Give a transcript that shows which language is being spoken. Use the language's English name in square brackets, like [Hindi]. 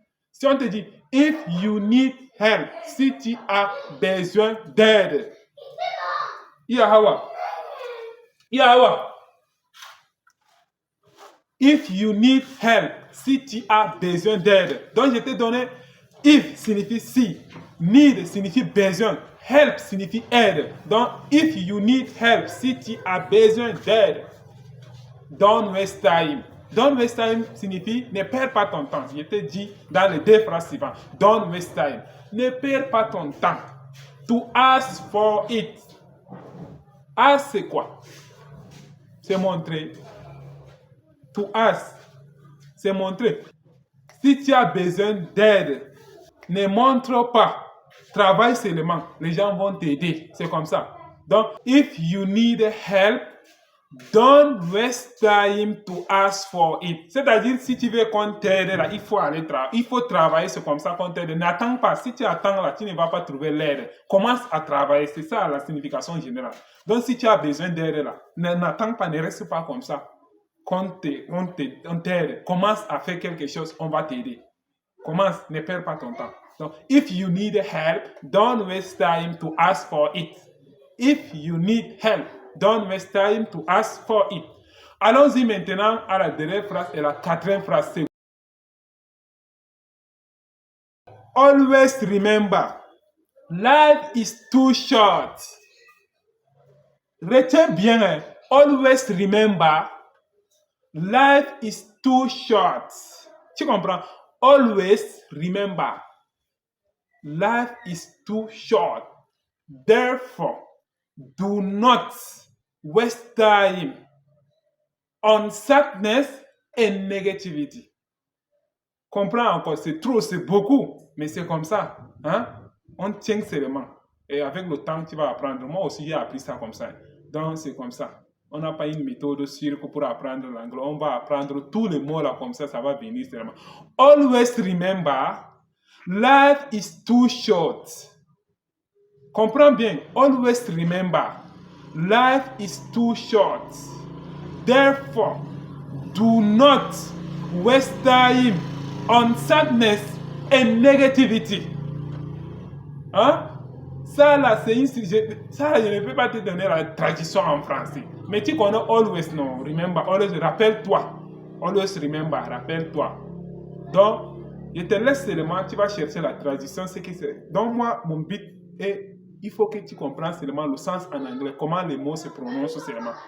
[French] Si on te dit, [English] if you need help. [French] Si tu as besoin d'aide. Yahawa. [English] If you need help, [French] si tu as besoin d'aide. Donc, je t'ai donné if signifie si, need signifie besoin, help signifie aide. [English] Donc, if you need help, [French] si tu as besoin d'aide, [English] don't waste time. Don't waste time [French] signifie ne perds pas ton temps. Je t'ai dit dans les deux phrases suivantes. [English] Don't waste time. [French] Ne perds pas ton temps. [English] To ask for it. [French] Ask, c'est quoi? C'est montrer. To ask, c'est montrer. Si tu as besoin d'aide, ne montre pas. Travaille seulement. Les gens vont t'aider. C'est comme ça. [English] Donc, if you need help, don't waste time to ask for it. [French] C'est-à-dire, si tu veux qu'on t'aide, là, il faut aller travailler. Il faut travailler, c'est comme ça qu'on t'aide. N'attends pas. Si tu attends là, tu ne vas pas trouver l'aide. Commence à travailler. C'est ça la signification générale. Donc, si tu as besoin d'aide là, n'attends pas, ne reste pas comme ça. On t'aide, commence à faire quelque chose, on va t'aider. Commence, ne perds pas ton temps. [English] Donc, if you need help, don't waste time to ask for it. If you need help, don't waste time to ask for it. [French] Allons-y maintenant à la dernière phrase et la quatrième phrase. [English] C'est always remember, life is too short. [French] Retiens bien, hein? [English] Always remember, life is too short. [French] Tu comprends? [English] Always remember, life is too short. Therefore, do not waste time on sadness and negativity. [French] Comprends encore, c'est trop, c'est beaucoup, mais c'est comme ça. Hein? On tient seulement. Et avec le temps, tu vas apprendre. Moi aussi, j'ai appris ça comme ça. Donc, c'est comme ça. On n'a pas une méthode sûre pour apprendre l'anglais. On va apprendre tous les mots là comme ça va venir seulement. [English] Always remember, life is too short. [French] Comprends bien. [English] Always remember, life is too short. Therefore, do not waste time on sadness and negativity. [French] Hein? Ça là, c'est une... Ça, je ne peux pas te donner la traduction en français. Mais tu connais always, non? Remember, always, rappelle-toi. [English] Always remember, [French] rappelle-toi. Donc, je te laisse seulement, tu vas chercher la traduction, ce que c'est. Donc, moi, mon but est, il faut que tu comprennes seulement le sens en anglais, comment les mots se prononcent seulement.